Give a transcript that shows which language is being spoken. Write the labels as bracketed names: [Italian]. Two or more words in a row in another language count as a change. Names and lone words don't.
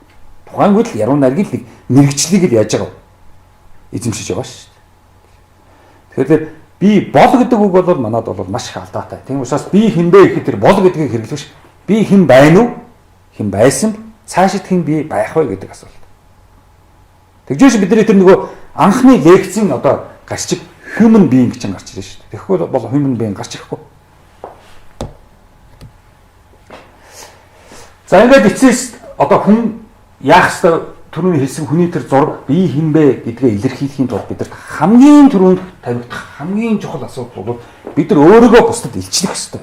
[Mongolian] Тухайн үед л яруу найргийг л мэрэгчлийг л яаж байгаа эзэмшиж байгаа шүү дээ. Тэгэхээр би бол гэдэг үг бол манад бол маш их алдаатай. Тийм учраас би хинбэ гэхэд тэр бол гэдгийг хэрэглэвш би хэн байна уу? Хэн байсан? Цаашид хэн би байх вэ гэдэг асуулт. Тэгжээш бидний тэр нөгөө анхны лекцийн одоо гарчиг [English] human being [Mongolian] гэж гарч ирж шүү дээ. Тэгэхгүй бол [English] human being [Mongolian] гарч ирэхгүй. За ингээд эцэс одоо хүн яах ёстой түрүүний хэлсэн хүний тэр зураг би хинбэ гэдгээ илэрхийлэхийн тулд бидэрт хамгийн түрүүнд тавигдах хамгийн чухал асуудал бол бид нар өөрийгөө бусдад илчлэх ёстой.